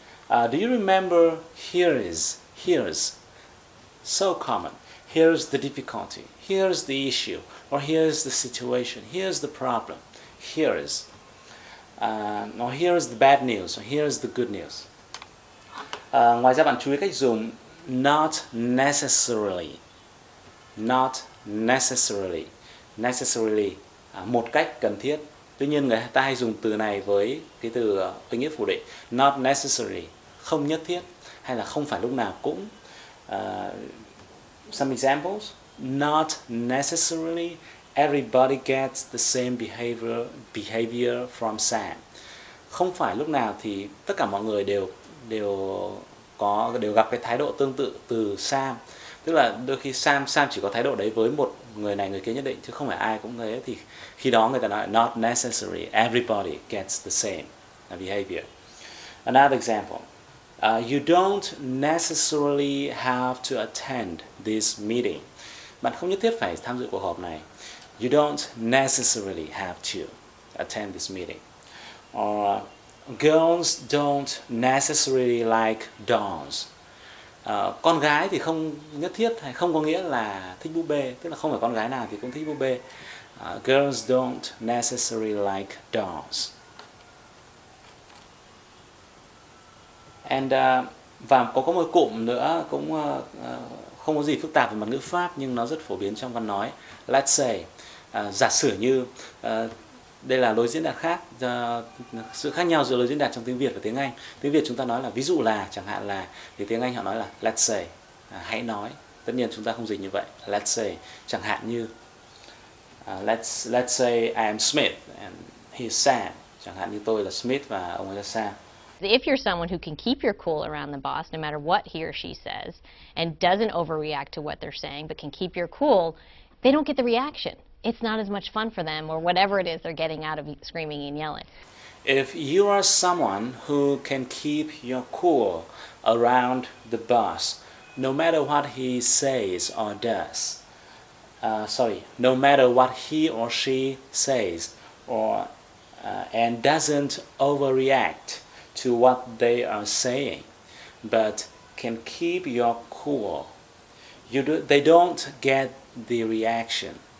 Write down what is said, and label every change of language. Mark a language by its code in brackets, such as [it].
[en] Do you remember here's so common? Here's the difficulty, here's the issue, or here's the situation, here's the problem, here's, or here's the bad news, or here's the good news. [vi] Ngoài ra bạn chú ý cách dùng [en] not necessarily, not necessarily, necessarily [vi] một cách cần thiết. Tuy nhiên người ta hay dùng từ này với cái từ ý nghĩa phủ định, [en] not necessarily, [vi] không nhất thiết, hay là không phải lúc nào cũng. [en] Some examples: not necessarily everybody gets the same behavior from Sam. [vi] Không phải lúc nào thì tất cả mọi người đều gặp cái thái độ tương tự từ Sam. Tức là đôi khi Sam chỉ có thái độ đấy với một người này người kia nhất định, chứ không phải ai cũng thế. Thì khi đó người ta nói [en] not necessarily everybody gets the same behavior. Another example: you don't necessarily have to attend this meeting. [vi] Bạn không nhất thiết phải tham dự cuộc họp này. [en] You don't necessarily have to attend this meeting. Or girls don't necessarily like dolls. [vi] Con gái thì không nhất thiết hay không có nghĩa là thích búp bê, tức là không phải con gái nào thì cũng thích búp bê. [en] Girls don't necessarily like dolls. And [vi] và có một cụm nữa cũng không có gì phức tạp về mặt ngữ pháp nhưng nó rất phổ biến trong văn nói. [en] Let's say, [vi] giả sử như, đây là lối diễn đạt khác, sự khác nhau giữa lối diễn đạt trong tiếng Việt và tiếng Anh. Tiếng Việt chúng ta nói là ví dụ là, chẳng hạn là, thì tiếng Anh họ nói là [en] let's say, [vi] hãy nói. Tất nhiên chúng ta không dịch như vậy. [en] Let's say, [vi] chẳng hạn như [en] let's say I am Smith and he is Sam. [vi] Chẳng hạn như tôi là Smith và ông ấy là Sam. [en] If you're someone who can keep your cool around the boss no matter what he or she says and doesn't overreact to what they're saying but can keep your cool, they don't get the reaction. It's not as much fun for them or whatever it is they're getting out of screaming and yelling. If you are someone who can keep your cool around the boss, no matter what he says or does, no matter what he or she says or and doesn't overreact to what they are saying, but can keep your cool, they don't get the reaction.